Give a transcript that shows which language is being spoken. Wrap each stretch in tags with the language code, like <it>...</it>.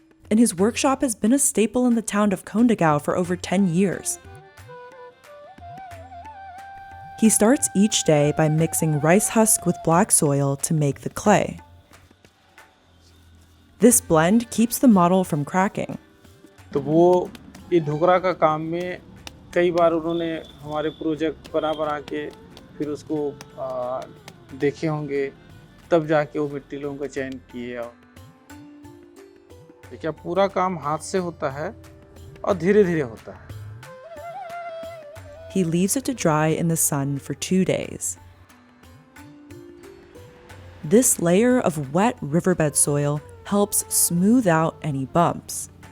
<en>And his workshop has been a staple in the town of Kondagao for over 10 years. He starts each day by mixing rice husk with black soil to make the clay. This blend keeps the model from cracking.</en> <hi>तो वो ये ढोकरा का काम में कई बार उन्होंने हमारे project बना के फिर उसको देखे होंगे तब जाके वो मिट्टी लोगों का चयन किए. देखिए पूरा काम हाथ से होता है और धीरे-धीरे होता है।</hi> <en>He leaves it to dry in the sun for 2 days. This layer of wet riverbed soil helps smooth out any bumps.</en>